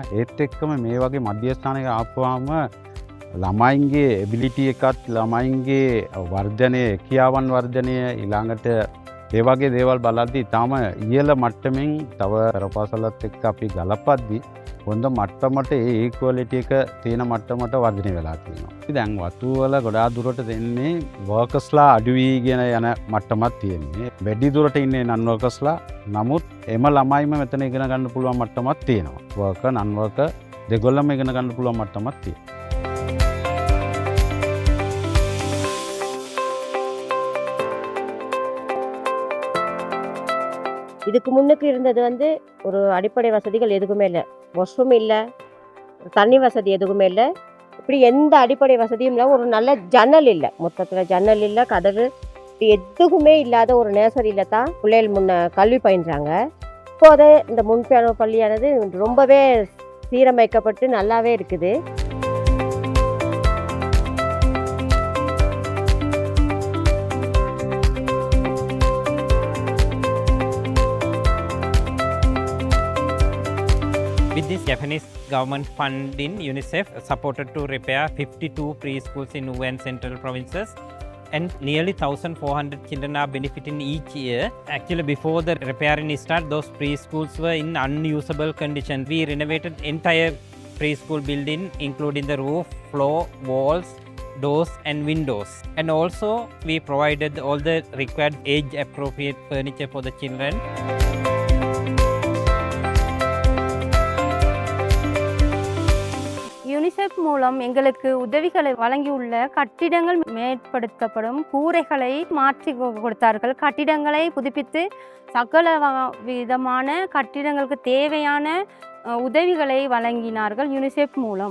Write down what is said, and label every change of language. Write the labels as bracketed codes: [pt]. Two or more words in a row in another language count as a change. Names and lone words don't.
[si] ඒත් එක්කම මේ වගේ මධ්‍යස්ථානයක ආපුවාම ළමයින්ගේ එබිලිටි එකත් ළමයින්ගේ වර්ධනය, ක්‍රියාවන් වර්ධනය ඊළඟට ඒ වගේ දේවල් බලද්දී තාම ඉහළ මට්ටමින් තව පෙරපාසලත් එක්ක අපි ගලපද්දී හොඳ මට්ටමට ඒ ඉක්වලිටි එක තියෙන මට්ටමට වර්ධනය වෙලා තියෙනවා. දැන් වතුවල ගොඩාක් දුරට දෙන්නේ වර්කර්ස්ලා අඩු වීගෙන යන මට්ටමක් තියෙන්නේ. වැඩි දුරට ඉන්නේ [en] non workers. [si] නමුත් එම ළමයිම මෙතන ඉගෙන ගන්න පුළුවන් මට්ටමක් තියෙනවා. [en] worker non worker [si] දෙගොල්ලම ඉගෙන ගන්න පුළුවන් මට්ටමක් තියෙනවා. [ta] இதுக்கு முன்னுக்கு இருந்தது வந்து ஒரு அடிப்படை வசதிகள் எதுவுமே இல்லை. வாஷ்ரூம் இல்லை, தண்ணி வசதி எதுவுமே இல்லை. இப்படி எந்த அடிப்படை வசதியும் இல்லை. ஒரு நல்ல ஜன்னல் இல்லை, மொத்தத்தில் ஜன்னல் இல்லை, கதவு எதுவுமே இல்லாத ஒரு நேசரியில் தான் பிள்ளைகள் முன்ன கல்வி பயின்றாங்க. இப்போது இந்த முன்பியானோ பள்ளியானது ரொம்பவே சீரமைக்கப்பட்டு நல்லாவே இருக்குது. [en] With this Japanese government funding, UNICEF supported to repair 52 preschools in Wuhan Central provinces, and nearly 1,400 children are benefiting each year. Actually, before the repairing start, those preschools were in unusable condition. We renovated entire preschool building, including the roof, floor, walls, doors and windows. And also, we provided all the required age-appropriate furniture for the children. [ta] யூனிசெஃப் மூலம் எங்களுக்கு உதவிகளை வழங்கியுள்ள கட்டிடங்கள் மேம்படுத்தப்படும், கூரைகளை மாற்றி கொடுத்தார்கள், கட்டிடங்களை புதுப்பித்து சகல விதமான கட்டிடங்களுக்கு தேவையான உதவிகளை வழங்கினார்கள் யூனிசெஃப் மூலம்.